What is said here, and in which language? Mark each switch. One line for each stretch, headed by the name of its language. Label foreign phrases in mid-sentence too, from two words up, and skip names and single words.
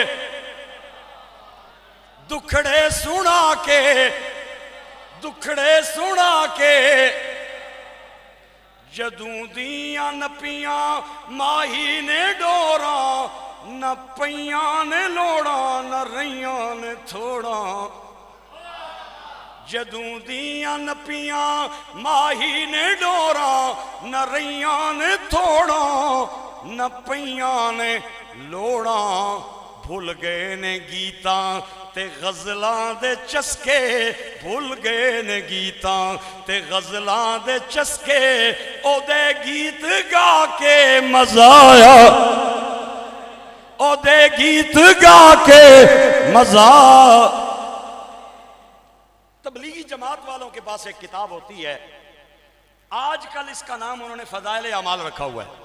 Punjabi: دکھڑے سنا کے، دکھڑے سنا کے، جدوں دیاں نپیاں ماہی نے ڈورا، نہ پئیاں نے لوڑا نہ رئیاں نے تھوڑا. جدوں دیاں نپیاں ماہی نے ڈورا، نہ رئیاں نے تھوڑا، نہ پئیاں نے لوڑا. بھل گئے نے گیتا تے غزلاں دے چسکے بھول گئے نے گیتاں تے غزلاں دے چسکے او دے گیت گا کے مزہ آیا او دے گیت گا کے مزہ.
Urdu: تبلیغی جماعت والوں کے پاس ایک کتاب ہوتی ہے، آج کل اس کا نام انہوں نے فضائل اعمال رکھا ہوا ہے.